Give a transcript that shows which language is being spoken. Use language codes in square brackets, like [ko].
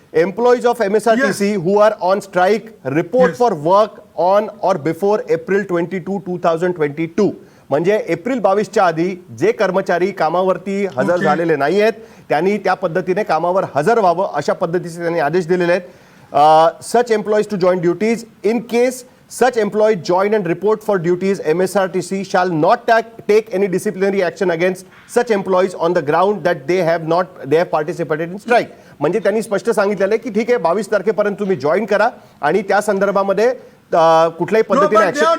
[en] Employees of MSRTC who are on strike report for work on or before April 22, 2022. [mr] म्हणजे April 22च्या आधी जे कर्मचारी कामावरती हजर झालेले नाही आहेत त्यांनी त्या पद्धतीने कामावर हजर व्हावं अशा पद्धतीचे त्यांनी आदेश दिलेले आहेत. [en] Such employees to join duties. In case such employee join and report for duties, MSRTC shall not take any disciplinary action against such employees on the ground that they have participated in strike. [mr] म्हणजे त्यांनी स्पष्ट सांगितलेलं आहे की ठीक आहे 22 तारखेपर्यंत तुम्ही जॉईन करा आणि त्या संदर्भामध्ये कुठल्याही पद्धतीने ऍक्शन.